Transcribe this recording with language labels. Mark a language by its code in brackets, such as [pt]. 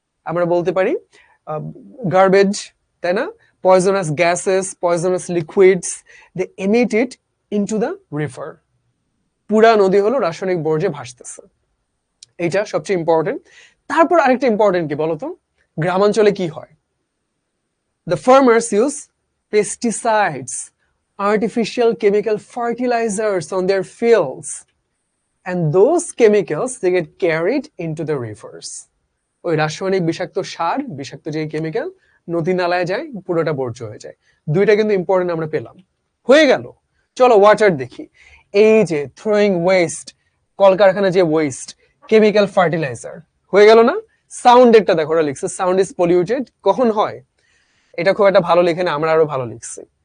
[bn] আমরা বলতে পারি গার্বেজ, তাই না? [en] Poisonous gases, poisonous liquids, they emit it into the river. [bn] পুরা নদী হলো রাসায়নিক বর্জ্যে ভাসতেছে, এইটা সবচেয়ে ইম্পর্টেন্ট। তারপর আরেকটা ইম্পর্টেন্ট কি বলতো? গ্রামাঞ্চলে কি হয়? [en] The farmers use pesticides, artificial chemical fertilizers on their fields, and those chemicals they get carried into the rivers. [bn] ওই রাসায়নিক বিষাক্ত সার, বিষাক্ত যে কেমিক্যাল নদী নালায় যায়, পুরোটা বর্জ্য হয়ে যায়। দুইটা কিন্তু ইম্পর্টেন্ট আমরা পেলাম, হয়ে গেল। চলো ওয়াটার দেখি। এই যে থ্রোয়িং ওয়েস্ট, কলকারখানা যে ওয়েস্ট, কেমিক্যাল ফার্টিলাইজার, হয়ে গেল না? সাউন্ডেরটা দেখো ওরা লিখছে, [en] sound is polluted, [bn] কখন হয়? এটা খুব একটা ভালো লেখে না, আমরা আরো ভালো লিখছি।